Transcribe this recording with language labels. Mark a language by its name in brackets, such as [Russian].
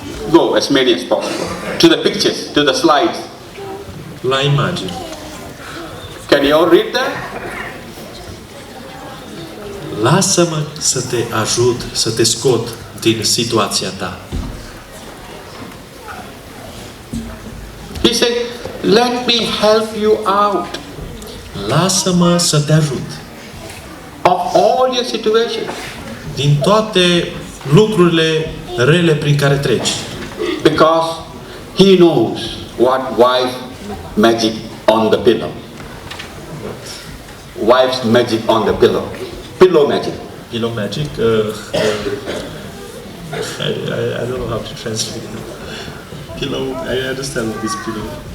[English] Go as many as possible. To the pictures, to the slides. [Romanian] La imagini. [English] Can you all read that? [Romanian] Lasă-mă să te ajut, să te scot din situația ta. [English] He said, let me help you out [Romanian] Lasă-mă să te ajut [English] of all your situations. [Romanian] din toate lucrurile rele prin care treci. [English] Because He knows what wife magic on the pillow. Wife's magic on the pillow. Pillow magic. Pillow magic. I don't know how to translate it. Pillow. I understand this pillow.